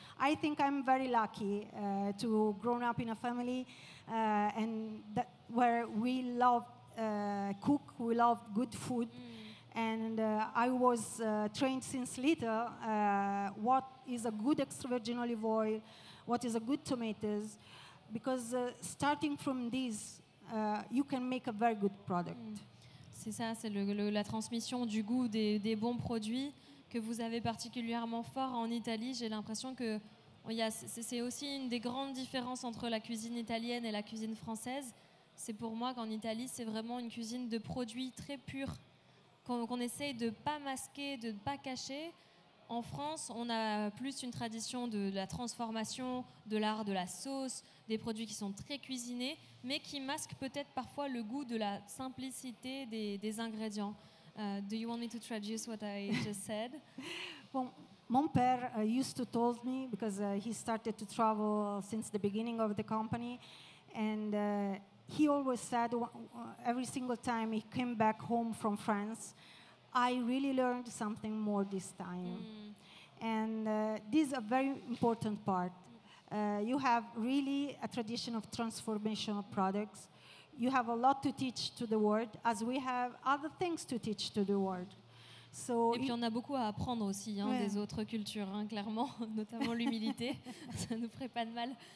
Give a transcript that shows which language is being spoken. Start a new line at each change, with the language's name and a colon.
English: I think I'm very lucky to grown up in a family and where we love cook, we love good food. And I was trained since little what is a good extra virgin olive oil, what is a good tomatoes, because starting from this, you can make a very good product.
French: C'est ça, c'est la transmission du goût des bons produits que vous avez particulièrement fort en Italie. J'ai l'impression que c'est aussi une des grandes différences entre la cuisine italienne et la cuisine française. C'est pour moi qu'en Italie, c'est vraiment une cuisine de produits très purs, qu'on essaye de ne pas masquer, de ne pas cacher. En France, on a plus une tradition de la transformation, de l'art de la sauce, des produits qui sont très cuisinés, mais qui masquent peut-être parfois le goût de la simplicité des ingrédients.
English: Do you want me to traduce what I just said? Well,
French: mon père
English: used to told me, because he started to travel since the beginning of the company, and he always said every single time he came back home from France, I really learned something more this time. And this is a very important part. You have really a tradition of transformation of products. You have a lot to teach to the world, as we have other things to teach to the world. So
French: et puis on a beaucoup à apprendre aussi des autres cultures, clairement, notamment l'humilité. Ça nous ferait pas de mal.